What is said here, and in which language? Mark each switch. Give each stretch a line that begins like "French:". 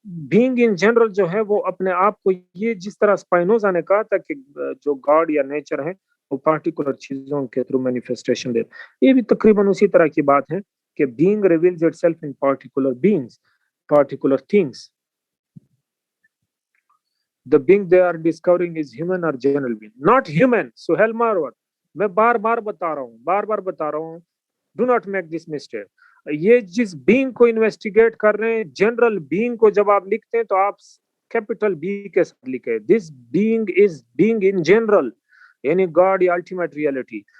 Urdu: Being in general جو ہے وہ اپنے آپ کو، یہ جس طرح اسپائنوزا نے کہا تھا کہ جو گاڈ یا نیچر ہے وہ پارٹیکولر چیزوں کے تھرو مینیفیسٹیشن دیتا، یہ بھی تقریباً اسی طرح کی بات ہے کہ
English: Being reveals it self in particular beings, particular things. The being they are discovering is human or general being, not human.
Urdu: Sohail مارور، میں بار بار بتا رہا ہوں
English: do not make this mistake.
Urdu: یہ جس بینگ کو انویسٹیگیٹ کر رہے ہیں، جنرل بینگ کو جب آپ لکھتے ہیں تو آپ کیپٹل بی کے ساتھ لکھیں.
English: This being is being in general, یعنی God یا ultimate reality.